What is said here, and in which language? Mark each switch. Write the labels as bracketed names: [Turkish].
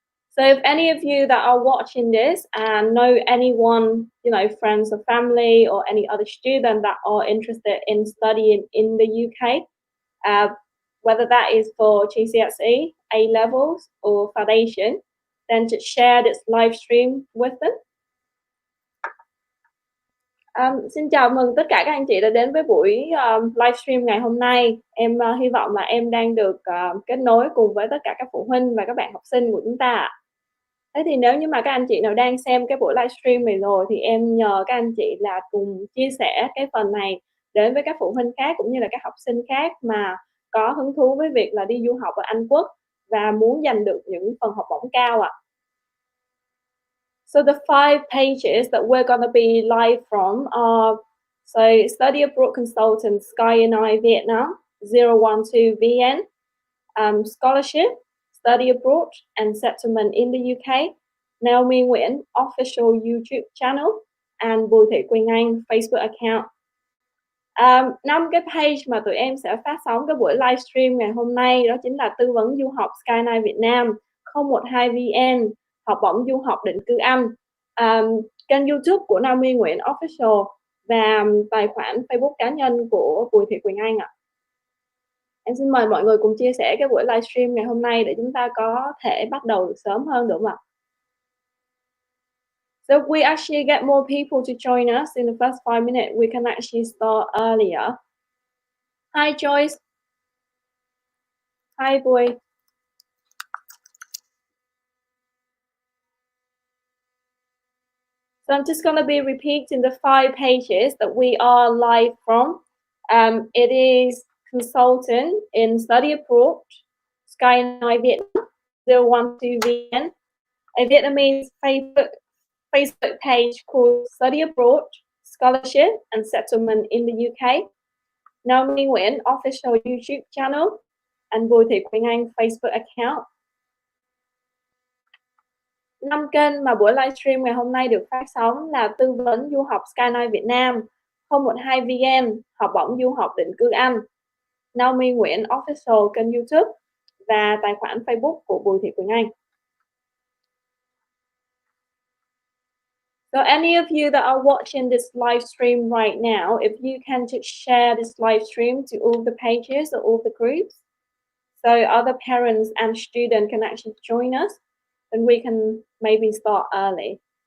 [English] So if any of you that are watching this and know anyone, friends or family or any other student that are interested in studying in the UK, whether that is for GCSE, A levels or foundation, then just share this live stream with them. [Vietnamese] Xin chào mừng tất cả các anh chị đã đến với buổi livestream ngày hôm nay. Em hy vọng là em đang được kết nối cùng với tất cả các phụ huynh và các bạn học sinh của chúng ta. Thế thì nếu như mà các anh chị nào đang xem cái buổi livestream này rồi thì em nhờ các anh chị là cùng chia sẻ cái phần này đến với các phụ huynh khác cũng như là các học sinh khác mà có hứng thú với việc là đi du học ở Anh Quốc và muốn giành được những phần học bổng cao ạ. [English] So the 5 pages that we're going to be live from are Study Abroad Consultant Sky and I Vietnam 012 VN, Scholarship, Study Abroad and Settlement in the UK, Naomi Nguyễn Official YouTube Channel, and Bùi Thị Quỳnh Anh Facebook Account. [Vietnamese] 5 cái page mà tụi em sẽ phát sóng cái buổi livestream ngày hôm nay đó chính là tư vấn du học Skyline Việt Nam, 012 VN, học bổng du học định cư Anh, kênh YouTube của Naomi Nguyễn Official và tài khoản Facebook cá nhân của Bùi Thị Quỳnh Anh ạ. Em xin mời mọi người cùng chia sẻ cái buổi livestream ngày hôm nay để chúng ta có thể bắt đầu được sớm hơn được không ạ? [English] So if we actually get more people to join us in the first 5 minutes, we can actually start earlier. Hi Joyce. Hi Bùi. So I'm just going to be repeating the 5 pages that we are live from. It is Consultant in Study Abroad, Sky and I Vietnam, 012 VN, a Vietnamese Facebook page called Study Abroad, Scholarship and Settlement in the UK, Naomi Nguyễn Official YouTube Channel, and Bùi Thị Quỳnh Anh Facebook Account. [Vietnamese] 5 kênh mà buổi livestream ngày hôm nay được phát sóng là tư vấn du học Skyline Việt Nam, 012 VN, học bổng du học định cư Anh, Naomi Nguyễn Official kênh YouTube và tài khoản Facebook của Bùi Thị Quỳnh Anh. [English] So any of you that are watching this live stream right now, if you can just share this live stream to all the pages or all the groups, so other parents and students can actually join us, then we can maybe start early.